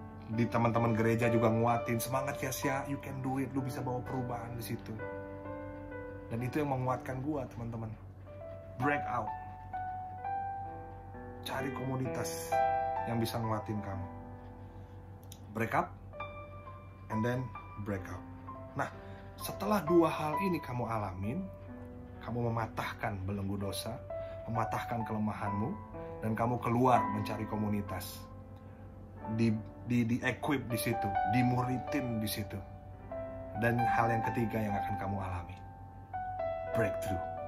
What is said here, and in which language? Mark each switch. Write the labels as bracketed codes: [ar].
[id] Di teman-teman gereja juga nguatin, semangat ya Sia, [en] you can do it, [id] lu bisa bawa perubahan di situ. Dan itu yang menguatkan gua, teman-teman. [en] Break out. [id] Cari komunitas yang bisa nguatin kamu. [en] Break up, and then break out. [id] Nah, setelah dua hal ini kamu alamin, kamu mematahkan belenggu dosa, mematahkan kelemahanmu, dan kamu keluar mencari komunitas. Di-equip di situ, dimuritin di situ. Dan hal yang ketiga yang akan kamu alami, breakthrough.